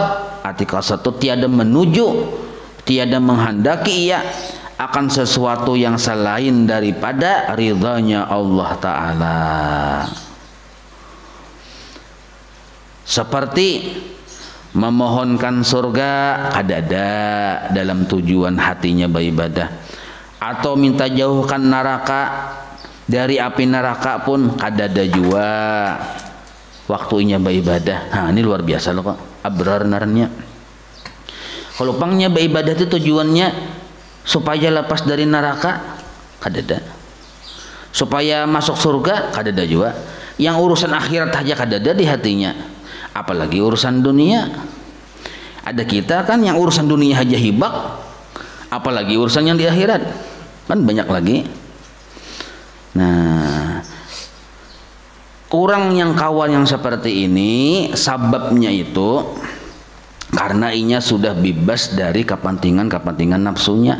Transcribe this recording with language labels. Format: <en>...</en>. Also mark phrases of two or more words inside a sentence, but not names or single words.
<bjn>Arti qasad itu tiada menuju, tiada menghendaki ia akan sesuatu yang selain daripada ridhanya Allah Ta'ala. Seperti memohonkan surga ada dalam tujuan hatinya beribadah, atau minta jauhkan neraka Dari api neraka pun kadada jua waktunya beribadah. Nah ini luar biasa loh kok, abrar narnya. Kalau pangnya beribadah itu tujuannya supaya lepas dari neraka, kadada. Supaya masuk surga, kadada juga. Yang urusan akhirat aja kadada di hatinya, apalagi urusan dunia. Ada kita kan yang urusan dunia aja hibak, apalagi urusan yang di akhirat, kan banyak lagi. Nah, orang yang kawan yang seperti ini sababnya itu karena inya sudah bebas dari kepentingan nafsunya.</bjn>